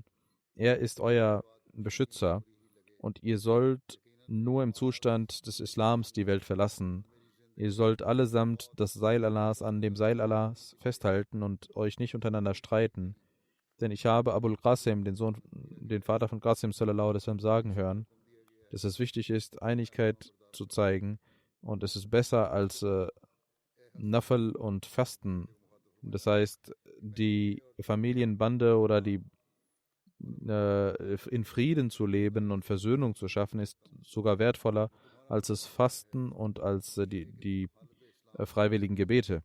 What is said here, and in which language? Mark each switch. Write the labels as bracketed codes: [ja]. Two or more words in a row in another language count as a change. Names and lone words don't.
[de] Er ist euer Beschützer, und ihr sollt nur im Zustand des Islams die Welt verlassen. Ihr sollt allesamt das Seil Allahs an dem Seil Allahs festhalten und euch nicht untereinander streiten. Denn ich habe Abul Qasim, den Vater von Qasim [ar] صلى الله عليه وسلم, [de] sagen hören, dass es wichtig ist, Einigkeit zu zeigen, und es ist besser als Nafel und Fasten. Das heißt, die Familienbande oder in Frieden zu leben und Versöhnung zu schaffen, ist sogar wertvoller als das Fasten und als die freiwilligen Gebete.